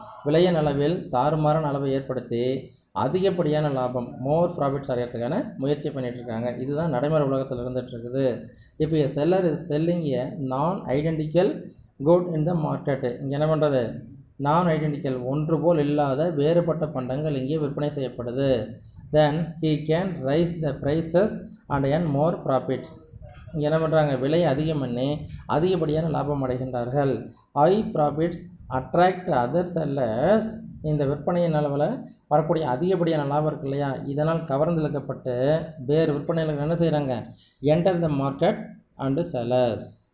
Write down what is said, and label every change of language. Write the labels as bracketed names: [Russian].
[Tamil] விலையின் அளவில் தாறுமாறான அளவை ஏற்படுத்தி அதிகப்படியான லாபம், மோர் ப்ராஃபிட்ஸ் அடையிறதுக்கான முயற்சி பண்ணிகிட்ருக்காங்க. இதுதான் நடைமுறை உலகத்தில் இருந்துகிட்ருக்குது. இப்போ [English] a seller is selling a non identical good in the market, [Tamil] இங்கே என்ன பண்ணுறது, நான் ஐடென்டிக்கல், ஒன்று போல் இல்லாத வேறுபட்ட பண்டங்கள் இங்கே விற்பனை செய்யப்படுது. [English] Then he can raise the prices and earn more profits. [Tamil] இங்கே என்ன பண்ணுறாங்க, விலையை அதிகம் பண்ணி அதிகப்படியான லாபம் அடைகின்றார்கள். [English] high profits attract other sellers, [Tamil] இந்த விற்பனையின் அளவில் வரக்கூடிய அதிகப்படியான லாபம் இருக்கு இல்லையா, இதனால் கவர்ந்தெழுக்கப்பட்டு வேறு விற்பனையாளர்கள் என்ன செய்கிறாங்க, [English] Enter the market and sellers.